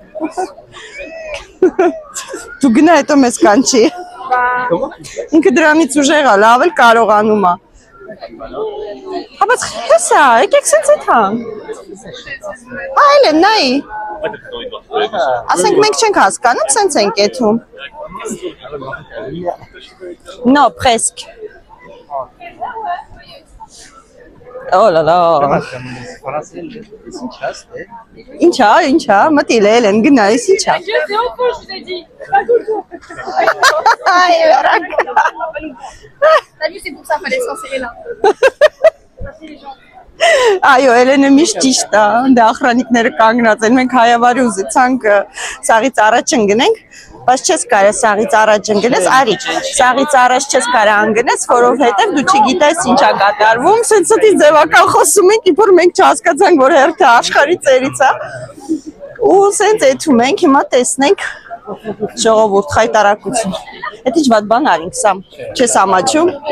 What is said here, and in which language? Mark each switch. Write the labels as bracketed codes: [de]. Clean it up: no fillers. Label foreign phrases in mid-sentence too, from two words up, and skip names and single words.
[hy] Դու գնա հետո մեզ կանչի։ Ինքը դրանից ուժեղ է, լավ էլ կարողանում է։ Հա, բայց հեսա, եկեք սենց էտ հան։ Հա, Էլեն, նայի։ Ասենք մենք չենք հասկանում, սենց ենք եթում։ [fr] No, presque. Oh là là. [hy] Ինչա, մտիլ Էլեն, գնայիս ինչա։ [fr] Je sais au fond, je vous ai dit. Pas tout le tour. Ay, verrac. T'as vu, c'est pour ça, fallait s'en serrer là. [hy] Այո, Էլենը միշտ ճիշտ է, դե ախրանիկները կանգնած են, մենք հայավարի ուզեցանք սաղից առաջ ընգնենք, բայց չես կարա սաղից առաջ ընգնես, արի, սաղից առաջ չես կարա ընգնես, որովհետև դու չգիտես ինչ է կատարվում, սենց ստի ձևական խոսում ենք, իբր մենք չհասկացանք, որ հերթը աշխարհի ծերից է, Ու սենց էթում ենք, հիմա տեսնենք ժողովուրդ խայտարակություն։ Էդ ինչ վատ բան արինք, Սամ, չես ամաչում։